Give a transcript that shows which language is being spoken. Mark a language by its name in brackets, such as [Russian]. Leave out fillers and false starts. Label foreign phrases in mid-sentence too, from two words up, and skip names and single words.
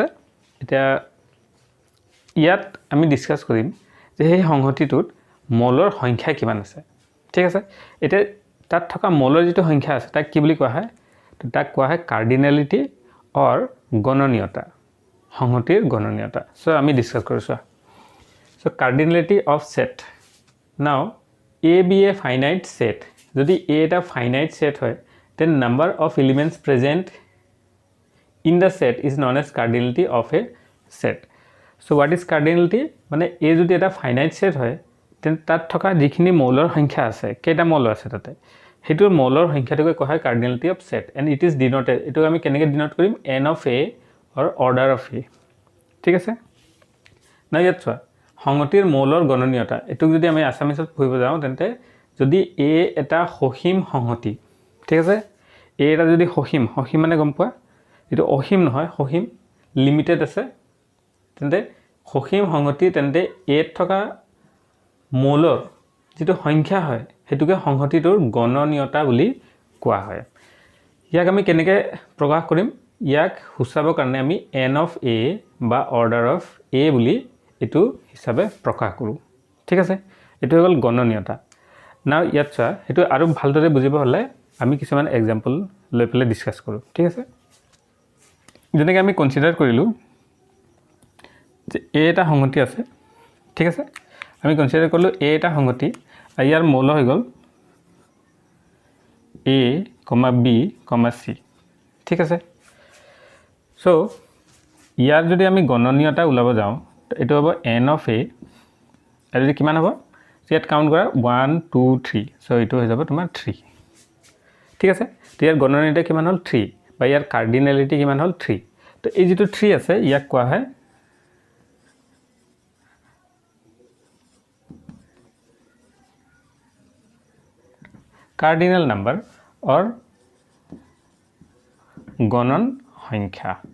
[Assamese] এতিয়া ইয়াত আমি ডিসকাস কৰিম যে এই সংগতিটোত মৌলৰ সংখ্যা কিমান আছে। ঠিক আছে, এতিয়া তাত থকা মৌলৰ যেটো সংখ্যা আছে তাক কি বুলি কোৱা হয়? তাক কোৱা হয় কাৰ্ডিনেলিটি অৰ গণনীয়তা, সংগতিৰ গণনীয়তা। সো আমি ডিসকাস কৰিছো। সো [English] cardinality of set. Now A be a finite set. [Assamese] যদি A এটা [English] finite set হয়, then number of elements present in the set is known as cardinality of a set. So what is cardinality? [Assamese] মানে A যদি এটা [English] finite set [Assamese] হয়, [English] then তাত [Assamese] থকা যিখিনি মৌলৰ সংখ্যা আছে, কেইটা মৌল আছে তাতে, হেতুৰ মৌলৰ সংখ্যাটোকে কোৱা হয় [English] cardinality of set, and it is denoted, [Assamese] এটো আমি কেনেকৈ ডিনোট কৰিম? [English] n of a or order of a। [Assamese] ঠিক আছে, না ইয়াত চোৱা সংগতিৰ মৌলৰ গণনীয়তা, এটুক যদি আমি আসামিছত পঢ়িব যাওঁ তেন্তে যদি A এটা সসীম সংগতি, ঠিক আছে, A এটা যদি সসীম মানে গম পোৱা এটো অসীম নহয়, সসীম লিমিটেড আছে, তেন্তে সসীম সংগতি, তেন্তে A থকা মৌলৰ যেটো সংখ্যা হয় হেতুকে সংগতিটোৰ গণনীয়তা বুলি কোৱা হয়। ইয়াক আমি কেনেকৈ প্ৰকাশ কৰিম? ইয়াক সূচাবৰ কাৰণে আমি [English] n of a [Assamese] বা [English] order of a [Assamese] বুলি এটো হিচাপে প্ৰকাশ কৰো। ঠিক আছে, এটো হৈ গল গণনীয়তা। নাও ইয়াত চোৱা এটো আৰু ভালদৰে বুজিব হলে আমি কিছুমান এক্সাম্পল লৈ পেলাই ডিসকাস কৰো। ঠিক আছে, যেনেকৈ আমি কনসিডাৰ কৰিলো যে A এটা সংগতি আছে। ঠিক আছে, আমি কনসিডাৰ কৰিলো A এটা সংগতি, ইয়াৰ মৌল হৈ গল A, B, C। ঠিক আছে, সো ইয়াৰ যদি আমি গণনীয়তা উলাব যাওঁ এটো হ'ব [English] n of a, [Assamese] আৰু যদি কিমান হ'ব ইয়াত কাউন্ট কৰা 1 2 3, সো এটো হৈ যাব তোমাৰ 3। ঠিক আছে, তো ইয়াৰ গণনীয়তা কিমান হ'ল 3 বা ইয়াৰ কাৰ্ডিনেলিটি কিমান হ'ল 3। তো এই যেটো 3 আছে ইয়াক কোৱা হয় [English] cardinal number [Assamese] অর গণন সংখ্যা।